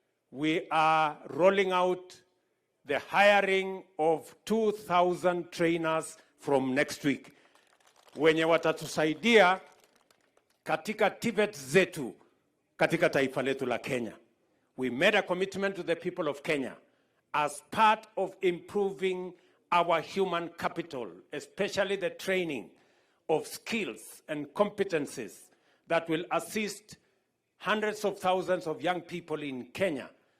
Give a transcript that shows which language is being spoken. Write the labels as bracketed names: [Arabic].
[English] We are rolling out the hiring of 2,000 trainers from next week. [Swahili] Wenye watatusaidia katika TVET zetu katika taifa letu la Kenya. [English] We made a commitment to the people of Kenya as part of improving our human capital, especially the training of skills and competencies that will assist hundreds of thousands of young people in Kenya.